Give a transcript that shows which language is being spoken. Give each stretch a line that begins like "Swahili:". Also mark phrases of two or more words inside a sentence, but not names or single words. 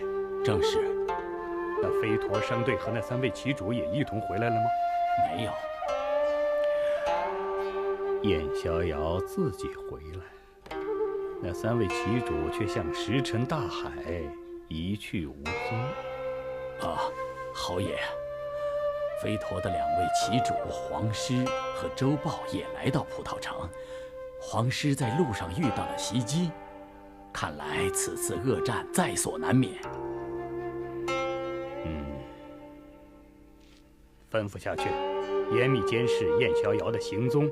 Chinese: 正是。那飛陀商隊和那3位旗主也一同回來了嗎？沒有。燕逍遙自己回來，那3位旗主卻像石沉大海，一去無蹤。啊，侯爺，飛陀的2位旗主黃師和周豹也來到葡萄城。黃師在路上遇到了襲擊，看來此次惡戰在所難免。吩咐下去，嚴密監視燕逍遙的行蹤。